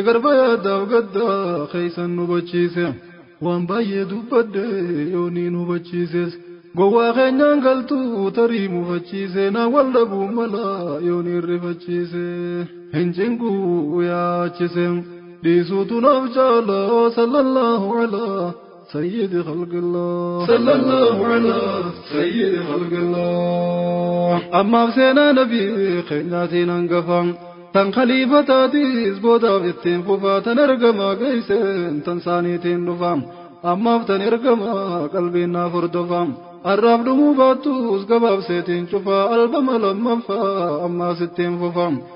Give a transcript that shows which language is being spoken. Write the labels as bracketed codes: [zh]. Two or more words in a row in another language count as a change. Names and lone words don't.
[om] Garba yaaddaaf gaddaa keeysan nu hubachiise. Waan baay'ee dubbadde yoo niin hubachiises. Gowwaa keenyaan galtuu tarii mufachiise. Naa wal dhabuu mala yoo niin rifachiise. Hin cinquu yaachise. Dhiisuutu naaf jaala [ar] صلى الله على. سيد خلق الله. صلى الله على سيد خلق الله. [om] Ammaaf seenaa nabii keenyaatiin hangafam. Tan khaliifataatiis boodaaf ittiin fufaa. Tan ergamaa geesseen tan saaniitiin dhufam. Ammaaf tan ergamaa qalbiin naaf hordofam. Arraaf dhumuu baattus gabaabseetiin cufaa. Albama lammaffaa ammaas ittiin fufam.